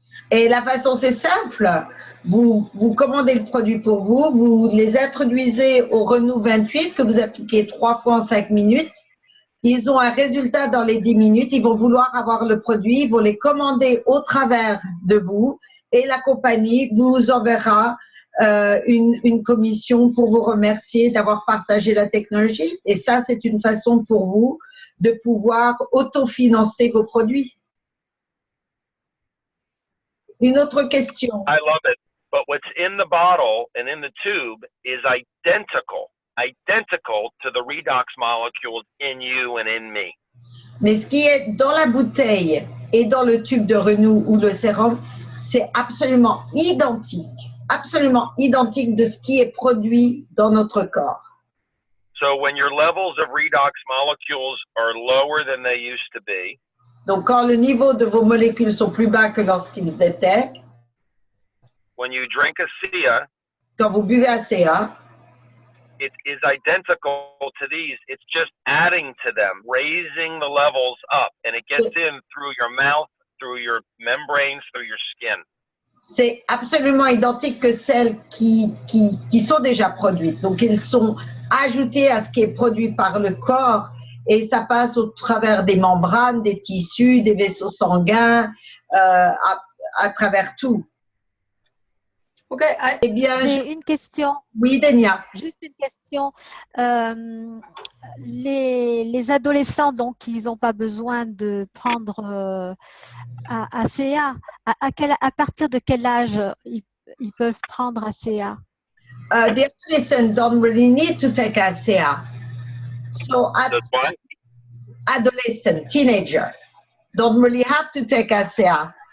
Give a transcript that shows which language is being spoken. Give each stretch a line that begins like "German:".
French: Et la façon, c'est simple. Vous commandez le produit pour vous, vous les introduisez au Renew 28 que vous appliquez 3 fois en 5 minutes. Ils ont un résultat dans les 10 minutes. Ils vont vouloir avoir le produit. Ils vont les commander au travers de vous. et la compagnie vous enverra une commission pour vous remercier d'avoir partagé la technologie. Et ça, c'est une façon pour vous de pouvoir autofinancer vos produits. Une autre question.
English: I love it. But what's in the bottle and in the tube is identical to the redox molecules in you and in me.
French: Mais ce qui est dans la bouteille et dans le tube de Renew ou le sérum, c'est absolument identique de ce qui est produit dans notre corps.
English: So when your levels of redox molecules are lower than they used to be,
French: donc quand le niveau de vos molécules sont plus bas que lorsqu'ils étaient,
English: when you drink ASEA,
French: quand vous buvez ASEA,
English: it is identical to these. It's just adding to them, raising the levels up, and it gets in through your mouth, through your membranes, through your skin.
French: C'est absolument identique que celles qui sont déjà produites. Donc, ils sont ajoutés à ce qui est produit par le corps et ça passe au travers des membranes, des tissus, des vaisseaux sanguins, à travers tout. Ok. Eh bien, j'ai une question. Oui, Denia. Juste une question. Les adolescents, donc, ils n'ont pas besoin de prendre ACA. À partir de quel âge ils peuvent prendre ACA?
English: The adolescents don't really need to take ACA. So, adolescent, teenager, don't really have to take ACA.